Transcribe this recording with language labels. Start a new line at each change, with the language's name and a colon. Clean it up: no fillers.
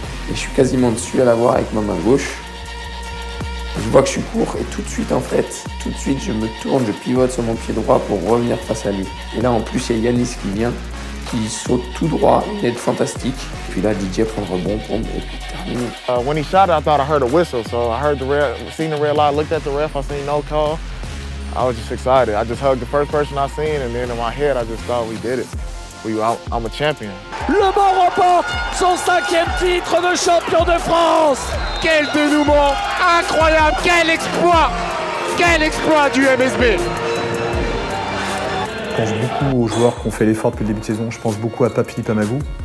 French: Et je suis quasiment dessus à l'avoir avec ma main gauche. Je vois que je suis court, et tout de suite, je me tourne, je pivote sur mon pied droit pour revenir face à lui. Et là, en plus, il y a Yanis qui vient, qui saute tout droit, une aide fantastique. Et puis là, DJ prend le rebond, et puis terminé.
English: When he shot it, I thought I heard a whistle, so I heard seen the red light, looked at the ref, I seen no call. I was just excited. I just hugged the first person I seen, and then in my head, I just thought we did it. I'm a champion.
French: Le Mans remporte son 5e titre de champion de France. Quel dénouement incroyable, quel exploit du MSB. Je pense beaucoup aux joueurs qui ont fait l'effort depuis le début de saison. Je pense beaucoup à Pape Philippe Amagou.